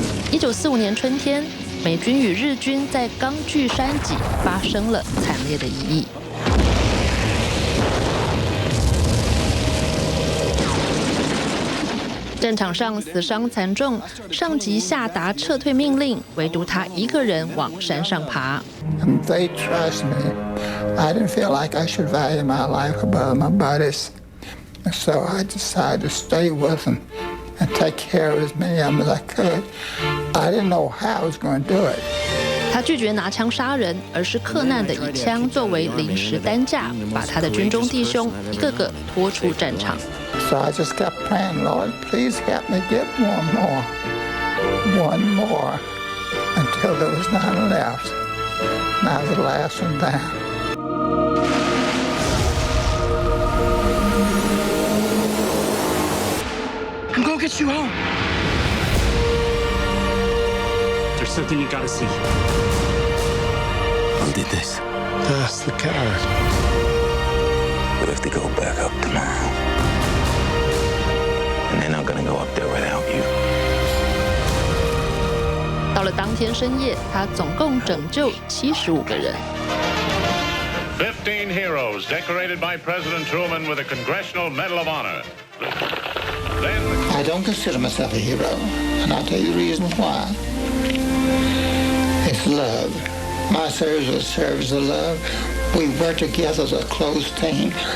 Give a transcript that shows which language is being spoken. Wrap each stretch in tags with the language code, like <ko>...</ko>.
<zh>1945年春天，美军与日军在钢锯山脊发生了惨烈的一役。战场上死伤惨重，上级下达撤退命令，唯独他一个人往山上爬。</zh> <en>They trust me. I didn't feel like I should value my life above my buddies, so I decided to stay with them and take care of as many of them as I could. I didn't know how I was going to do it.</en> <zh>他拒绝拿枪杀人，而是克难的以枪作为临时担架，把他的军中弟兄一个个拖出战场。</zh> <en>So I just kept praying, Lord, please help me get one more, until there was none left. And I was the last one down. I'm gonna get you home. There's something you gotta see. Who did this? That's the card. We have to go back up tomorrow. And they're not gonna go up there without you.</en> <zh>到了当天深夜，他总共拯救75个人。</zh> <en>15 heroes decorated by President Truman with a Congressional Medal of Honor. I don't consider myself a hero, and I'll tell you the reason why. It's love. My service was service of love. We worked together as a close team.</en>